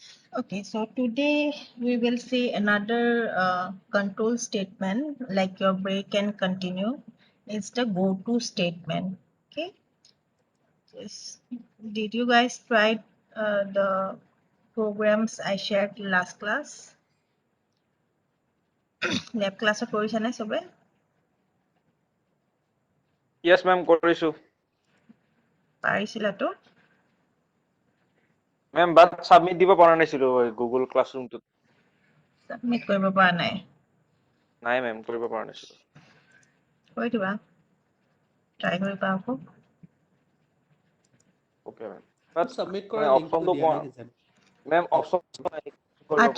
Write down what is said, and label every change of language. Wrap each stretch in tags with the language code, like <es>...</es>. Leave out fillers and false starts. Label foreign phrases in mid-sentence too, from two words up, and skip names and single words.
<en>Okay, so today we will see another control statement like your break and continue. It's the go to statement. Okay, did you guys try the programs I shared last class? Lab class</en> <as>কৰিছা নে সবে?</as> <en>Yes, ma'am, কৰিছো।</en> <as>পাৰিছিলা তো?</as> <en>Ma'am, but submit</en> <as>দিব পৰা নাছিলো Google Classroom-টোত। Submit কৰিব পৰা নাই? নাই ma'am, কৰিব পৰা নাছিলো। কৰি দিবা। Try কৰিবা আকৌ।</as> <en>Okay, ma'am. But</en> <as>Submit মানে কৰা লিংকটো অপশনটো দিয়া কোৱা নাই কিজানি। ma'am অপশন কৰিব পৰা</as>